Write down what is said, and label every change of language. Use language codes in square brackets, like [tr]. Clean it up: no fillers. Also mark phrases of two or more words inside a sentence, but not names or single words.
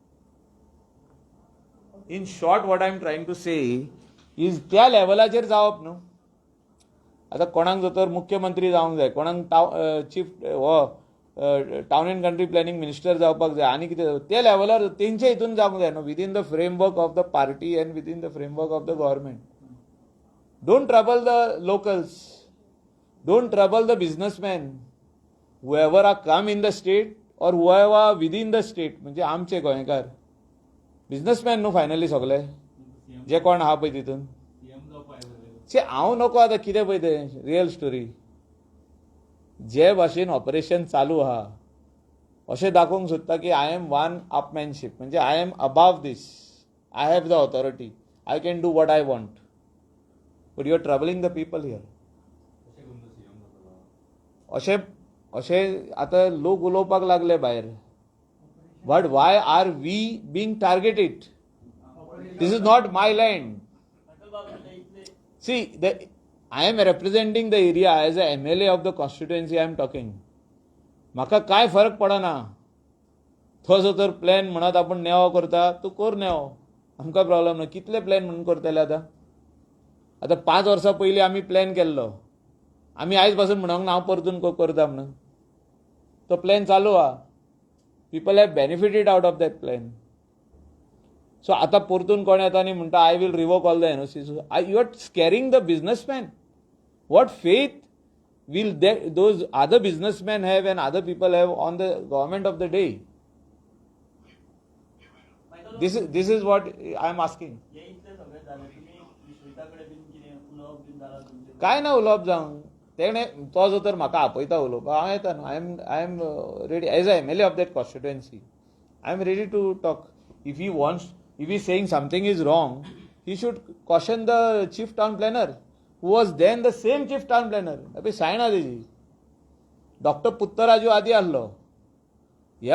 [en] In short what I am trying to say is त्या लेवलाचेर जावप न्हू. [kok] आता कोणाक जर तर मुख्यमंत्री जावंक जाय, कोणाक [en] chief town and country planning minister [kok] जावपाक जाय, आनी कितें त्या लेवलार तेंचे हितून जावंक जाय न्हू, [en] within the framework of the party and within the framework of the government. don't trouble the locals, don't trouble the businessman, whoever are come in the state or whoever within the state. [kok] म्हणजे आमचे गोंयकार बिझनेसमॅन न्हू फायनली सगळे जे कोण आहा पळय तितून. हांव नको आतां कितें पळय तें [en] real story. [kok] जे भाशेन ऑपरेशन चालू आहा अशें दाखोवंक सोदता की [en] I am one upmanship, [kok] म्हणजे [en] I am above this, I have the authority, I can do what I want. But you are troubling the people here. [kok] अशें आतां लोक उलोवपाक लागले भायर. [en] But why are we being targeted? This is not my land. See, I am representing the area as a MLA of the constituency I am talking. [kok] म्हाका काय फरक पडना. तो जो तर प्लॅन म्हणत आपण नेवो करता, तूं कर नेवो, आमकां प्रॉब्लेम ना. कितले प्लॅन म्हणून करतले आतां 5 वर्सां पयलीं आमी प्लॅन केल्लो, आमी आयज पासून म्हणूंक ना हांव परतून करता म्हणून. तो प्लॅन चालू आहा. [en] People have benefited out of that plan. [kok] सो आतां परतून कोण येता आनी म्हणटा [en] I will revoke all the NOCs. You are scaring the businessman. What faith will those other businessman have and other people have on the government of the day? This is what I am asking. [kok] काय ना उलोवप जावंक. तेणे तो जो तर म्हाका आपयता उलोवपाक हांव येता न्हू [en] I am ready as a MLA of that constituency I am ready to talk if he wants if he saying something is wrong he should question the chief town planner who was then the same chief town planner [kok] सायन आहा तेजी डॉक्टर पुत्तराजू आदी आहलो ह्या